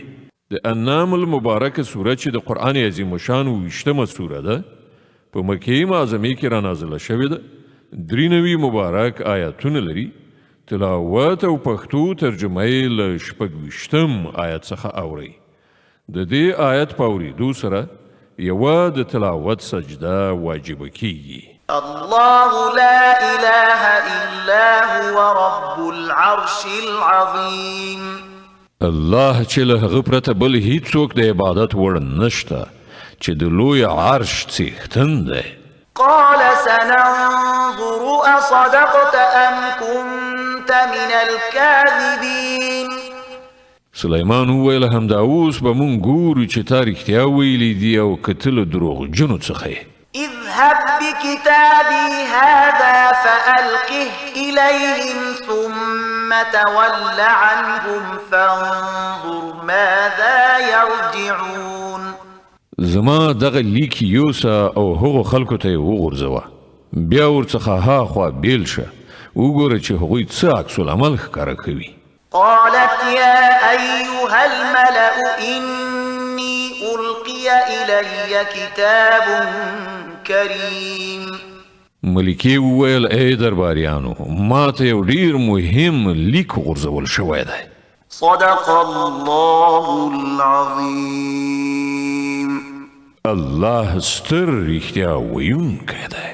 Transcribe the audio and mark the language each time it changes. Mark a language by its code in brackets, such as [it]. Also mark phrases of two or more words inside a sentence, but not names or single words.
[ps] د انعام المبارکه سوره چې د قرآن عظیم الشان 20مه سوره ده په مکې معظمې کې رانازله شوې ده. 93 مبارک آیاتونه لري. تلاوت او پښتو ترجمه یې له 26 آیت څخه اورئ. د دې آیت په اورېدو سره یوه د تلاوت سجده واجبه کیږي. [ar] الله لا إله إلا هو رب العرش العظيم. [ps] الله چې له هغه پرته بل هیڅوک د عبادت وړ نشته چې د لوی عرش څښتن دی. [ar] قال سننظر أصدقت أم كنت من الكاذبين. [ps] سلیمان وویل همدا اوس به مونږ ګورو چې تا رښتیا ویلي دي او که ته له دروغجنو څخه یې. [ar] اذهب بكتابي هذا فألقه إليهم ثم تول عنهم فانظر ماذا يرجعون. [ps] زما دغه لیک یوسه او هغو خلکو ته یې وغورځوه. بیا ورڅخه هاخوا بیل شه وګوره چې هغوی څه عکس العمل ښکاره کوي. [ar] قالت يا أيها الملأ إني ألقي إلي كتاب كريم. [ps] ملکې وویل ای درباریانو ما ته یو ډېر مهم لیک غورځول شوی دی. [ar] صدق الله العظيم. [ps] الله ستر رښتیا ویونکی دی.